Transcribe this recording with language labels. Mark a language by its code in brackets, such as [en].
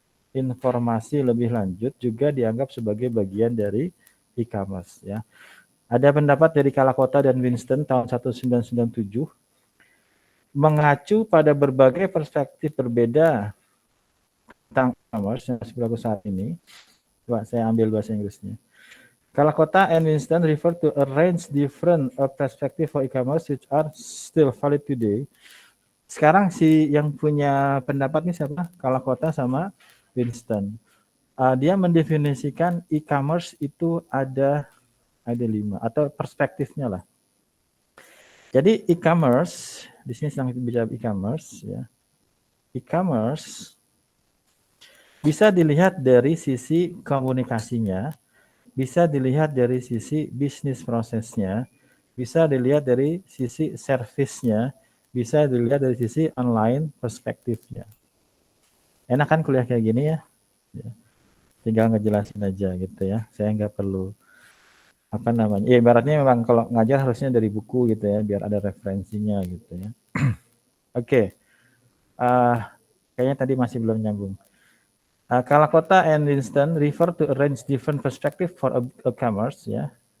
[id] informasi lebih lanjut juga dianggap sebagai bagian dari e-commerce ya. Ada pendapat dari Kalakota dan Winston tahun 1997 mengacu pada berbagai perspektif berbeda tentang e-commerce yang berlaku saat ini. Coba saya ambil bahasa Inggrisnya. [en] Kalakota and Winston refer to a range different perspective for e-commerce which are still valid today. [id] Sekarang si yang punya pendapat ini siapa? Kalakota sama Winston. Dia mendefinisikan e-commerce itu ada 5 atau perspektifnya lah. Jadi e-commerce di sini sedang bicara e-commerce ya. E-commerce bisa dilihat dari sisi komunikasinya, bisa dilihat dari sisi bisnis prosesnya, bisa dilihat dari sisi servisnya, bisa dilihat dari sisi online perspektifnya. Enak kan kuliah kayak gini ya? Tinggal ngejelasin aja gitu ya. Saya nggak perlu apa namanya. Ya ibaratnya memang kalau ngajar harusnya dari buku gitu ya, biar ada referensinya gitu ya. Oke. Kayaknya tadi masih belum nyambung. [en] Kalakota and Winston refer to arrange different perspective for a commerce ya.